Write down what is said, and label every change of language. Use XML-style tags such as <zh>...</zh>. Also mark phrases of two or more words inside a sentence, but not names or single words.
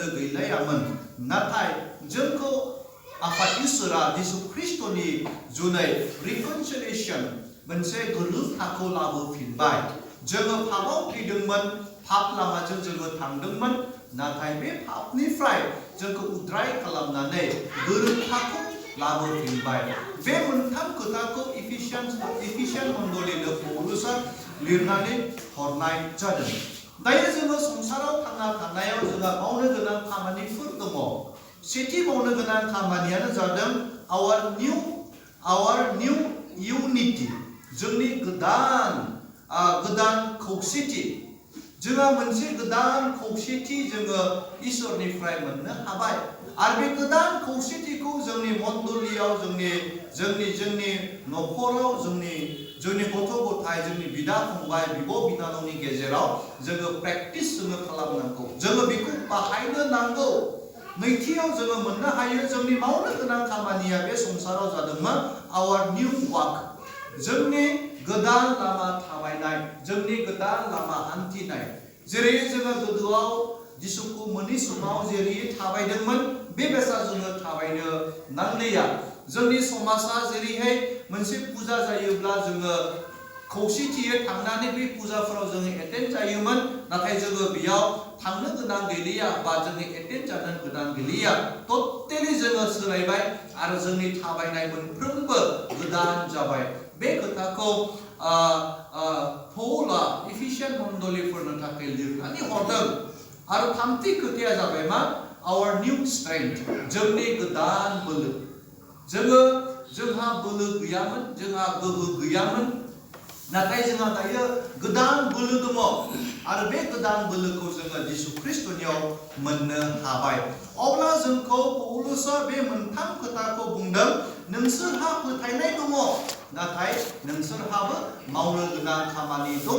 <brx>गैलायामोन नाथाय जोंखौ आफा इसोरा जिसु ख्रिस्ट'नि जुनै रिकनसिलिएशन मोनसे गोरोबथाखौ लाबोफिनबाय जोङो पापाव थैदोंमोन पाप लामाजों जोङो थांदोंमोन नाथाय बे पापनिफ्राय जोंखौ उद्राय खालामनानै गोरोबथाखौ लाबोफिनबाय बे मोनथाम खोथाखौ एफिसियान मण्डलीनो पौलुसआ लिरनानै हरनाय जादों। दायो जोङो संसाराव थांना थानायाव जोंहा मावनो गोनां खामानिफोर दङ। सेथि मावनो गोनां खामानियानो जादों</brx> <en>our new unity,</en> <brx>जोंनि गोदान खौसेथि। जोंहा मोनसे गोदान खौसेथि जोङो इसोरनिफ्राय मोननो हाबाय। आरो बे गोदान खौसेथिखौ जोंनि मण्डलियाव, जोंनि न'खराव, जोंनि गथ' गथाय, जोंनि बिदा फंबाय, बिब' बिनानावनि गेजेराव जोङो प्रेक्टिस खालामनांगौ। जोङो बेखौ बाहायनो नांगौ। नैथियाव जोङो मोननो हायो जोंनि मावनो गोनां खामानिया बे संसाराव जादोंमोन</brx> <en>our new walk,</en> <brx>जोंनि गोदान लामा थाबायनाय, जोंनि गोदान लामा हान्थिनाय। जेरै जोङो गोदोआव जिसुखौ मोननि समाव जेरै थाबायदोंमोन बेबायसा जोङो थाबायनो नांलिया। जोंनि समाजा जेरैहाय मोनसे फुजा जायोब्ला जोङो खौसेथियै थांनानै बे फुजाफोराव जोङो एटेन्ड जायोमोन, नाथाय जोङो बेयाव थांनो गोनां गैलिया बा जोङो एटेन्ड जानो गोनां गैलिया। टटेलि जोङो सोलायबाय आरो जोंनि थाबायनाय मोनफ्रोमबो गोदान जाबाय। बे खोथाखौ पौला एफिसियान मण्डलिफोरनो थाखाय लिरनानै हरदों। आरो थामथि खोथाया जाबाय मा?</brx> <en>our new strength,</en> <brx>जोंनि गोदान बोलो। जोंहा बोलो गैयामोन, जोंहा गोहो गैयामोन, नाथाय जोंहा दायो गोदान बोलो दङ। आरो बे गोदान बोलोखौ जोङो जिसु ख्रिस्टनियाव मोननो हाबाय। अब्ला जोंखौ पौलुसआ बे मोनथाम खोथाखौ बुंदों, नोंसोरहा फोथायनाय दङ, नाथाय नोंसोरहाबो मावनो गोनां खामानि दङ।</brx>